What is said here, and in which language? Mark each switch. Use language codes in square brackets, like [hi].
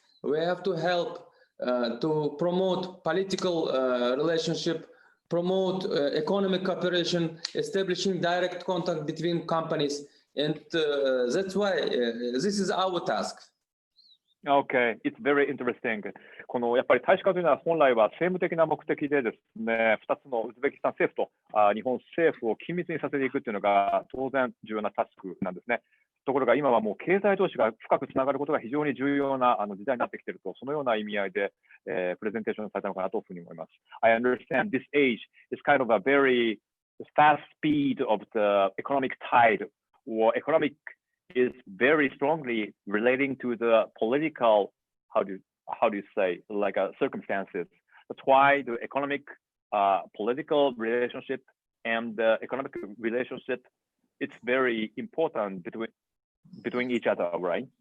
[en] We have to help to promote political relationship, promote economic cooperation, establishing direct contact between companies, and that's why this is our task. Okay, it's very interesting. [ja] やっぱり大使館というのは本来は政務的な目的でですね、2つのウズベキスタン政府と日本政府を緊密にさせていくというのが当然重要なタスクなんですね。ところが今はもう経済同士が深くつながることが非常に重要な時代になってきていると、そのような意味合いで、プレゼンテーションされたのかなというふうに思います。 [en] I understand this age is kind of a very fast speed of the economic tide, or economic is very strongly relating to the political, how do you say, like circumstances. That's why the economic, political relationship and the economic relationship, it's very important between each other, right?